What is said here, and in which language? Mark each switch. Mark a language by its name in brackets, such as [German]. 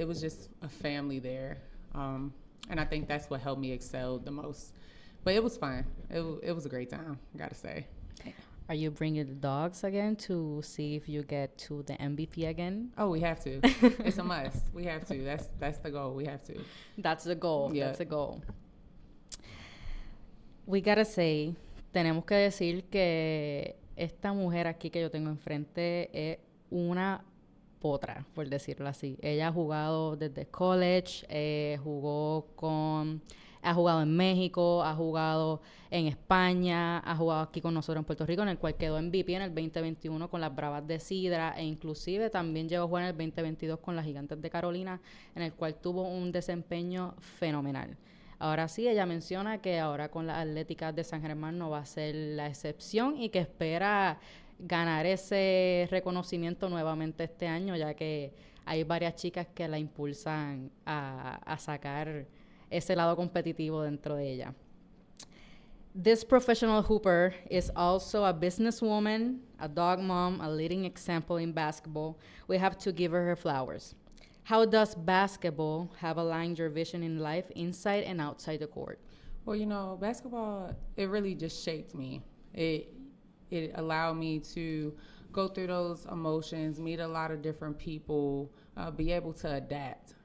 [English] It was just a family there, and I think that's what helped me excel the most. But it was fun. It was a great time, I gotta say. Are you bringing the dogs again to see if you get to the MVP again? Oh, we have to. It's a must. We have to. That's the goal. We have to. That's the goal. Yeah. That's the goal. We gotta say, [Spanish] tenemos que decir que esta mujer aquí que yo tengo enfrente es una potra, por decirlo así. Ella ha jugado desde college, ha jugado en México, ha jugado en España, ha jugado aquí con nosotros en Puerto Rico, en el cual quedó MVP en el 2021 con las Bravas de Sidra, e inclusive también llegó a jugar en el 2022 con las Gigantes de Carolina, en el cual tuvo un desempeño fenomenal. Ahora sí, ella menciona que ahora con las Atléticas de San Germán no va a ser la excepción y que espera ganar ese reconocimiento nuevamente este año, ya que hay varias chicas que la impulsan a sacar ese lado competitivo dentro de ella. [English] This professional hooper is also a businesswoman, a dog mom, a leading example in basketball. We have to give her flowers. How does basketball have aligned your vision in life inside and outside the court? Well, basketball, it really just shaped me. It allowed me to go through those emotions, meet a lot of different people, be able to adapt.